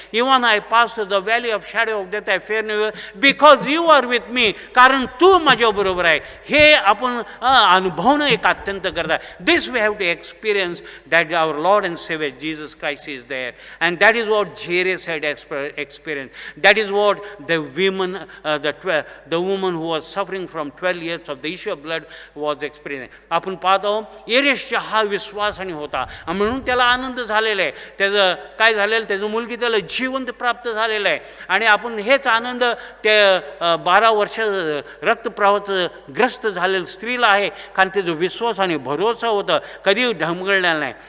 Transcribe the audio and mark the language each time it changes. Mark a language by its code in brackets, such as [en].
[en] Even I pass to the valley of shadow of death, I fear no because you are with me. [mr] कारण तू माझ्याबरोबर आहे. हे आपण अनुभवणं एक अत्यंत गरज आहे. [en] This we have to experience that our lord and saviour Jesus Christ is there. And that is what Jairus had experience. That is what the women the woman who was suffering from 12 years of the issue of blood was experiencing. [mr] आपण पाहतो एरेसचा हा विश्वासाने होता म्हणून त्याला आनंद झालेला आहे. त्याचं काय झालेलं, त्याचं मुलगी त्याला जिवंत प्राप्त झालेलं आहे. आणि आपण हेच आनंद त्या 12 वर्ष रक्तप्रवाहाचं ग्रस्त झालेलं स्त्रीला आहे, कारण त्याचं विश्वास आणि भरोसा होता, कधी ढमगळलेला नाही.